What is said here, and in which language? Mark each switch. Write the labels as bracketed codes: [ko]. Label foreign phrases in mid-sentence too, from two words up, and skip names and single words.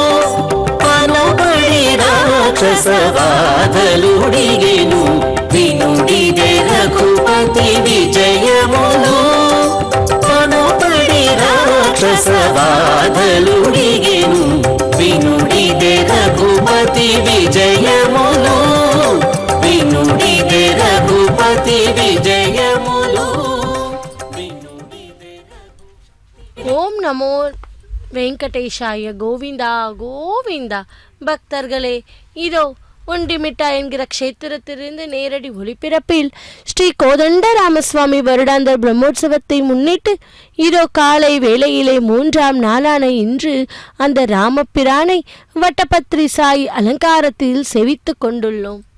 [te] పనపడి రాక్షస బాధలుడిగెను వినుడిదే రఘుపతి విజయమును పనపడి రాక్షస బాధలుడిగెను వినుడిదే రఘుపతి విజయమును వినుడిదే రఘుపతి విజయమును [ta] ஓம் நமோ வெங்கடேஷாய கோவிந்தா கோவிந்தா. பக்தர்களே, இதோ ஒண்டிமிட்டா என்கிற க்ஷேத்திரத்திலிருந்து நேரடி ஒளிபரப்பில் ஸ்ரீ கோதண்ட ராமசுவாமி வருடாந்தர் பிரம்மோற்சவத்தை முன்னிட்டு இதோ காலை வேளையிலே 3ஆம் நாளான இன்று அந்த ராமபிரானை வட்டபத்ரி சாய் அலங்காரத்தில் செவித்து கொண்டுள்ளோம்.